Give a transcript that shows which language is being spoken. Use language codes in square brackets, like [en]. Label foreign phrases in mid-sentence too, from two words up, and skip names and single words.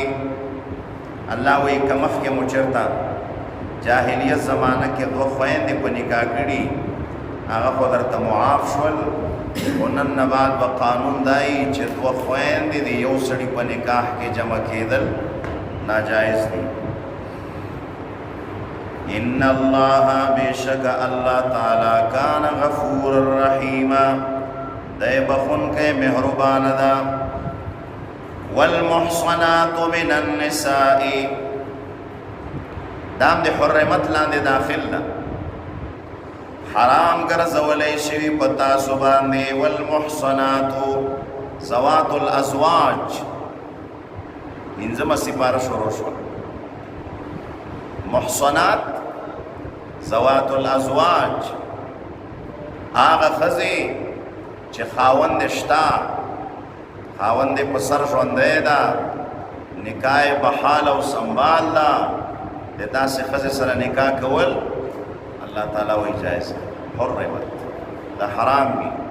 [ps] الله وایي که مخکې مو چېرته جاهلیت زمانه کې دوه خویندې په نکاح کړي هغه خو درته معاف شول، خو نن نه بعد به قانون دای چې دوه خویندې د یو سړي په نکاح کې جمع کېدل ناجایز دي. [ar] ان الله [ps] بشک الله تعالی [ar] کان غفور الرحیم، [ps] دای بخون کې مهربان ده. [ar] والمحصنات من النساء [ps] دام د حرمت لاندې داخل ده، حرام ګرځولی شوي په تاسو باندې. [ar] والمحصنات ذوات الازواج، [ps] پنځمه سپاره شروع شوه. [ar] محصنات ذوات الازواج [ps] هغه ښځې چې خاوند شته، خاوند په سر ژوندی ده، نکاح بحال او سنبال ده، د داسې ښځې سره نکاح کول الله تعالی وایي جایز حرمت دا حرام وي.